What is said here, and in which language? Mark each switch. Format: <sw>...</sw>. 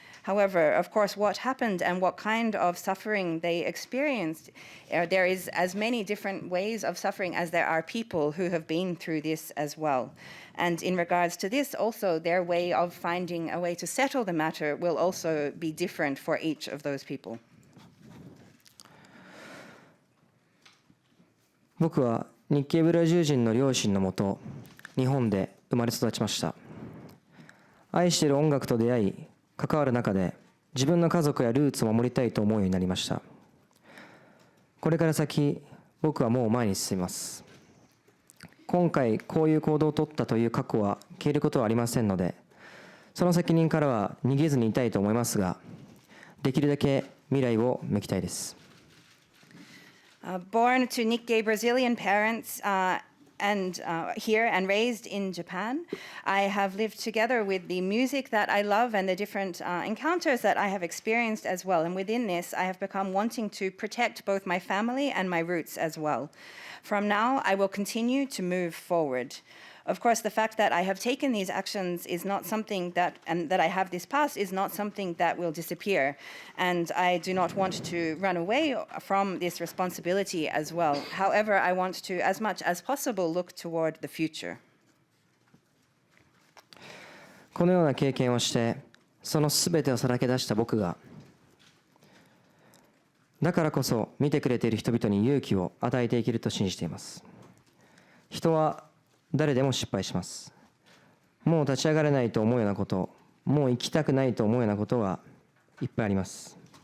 <en>However, of course, what happened and what kind of suffering they experienced, there is as many different ways of suffering as there are people who have been through this as well. And in regards to this, also, their way of finding a way to settle the matter will also be different for each of those people.</en> <ja>僕は日系ブラジル人の両親のもと、日本で生まれ育ちました。愛している音楽と出会い、関わる中で自分の家族やルーツを守りたいと思うようになりました。これから先、僕はもう前に進みます。今回こういう行動を取ったという過去は消えることはありませんので、その責任からは逃げずにいたいと思いますが、できるだけ未来を向きたいです。</ja> <en>Born to Nikkei Brazilian parents, and here and raised in Japan. I have lived together with the music that I love and the different encounters that I have experienced as well. And within this, I have become wanting to protect both my family and my roots as well. From now, I will continue to move forward. Of course, the fact that I have taken these actions is not something and that I have this past is not something that will disappear. And I do not want to run away from this responsibility as well. However, I want to, as much as possible, look toward the future.</en> <ja>このような経験をして、そのすべてをさらけ出した僕が、だからこそ見てくれている人々に勇気を与えていけると信じています。人は誰でも失敗します。もう立ち上がれないと思うようなこと、もう生きたくないと思うようなことはいっぱいあります。</ja>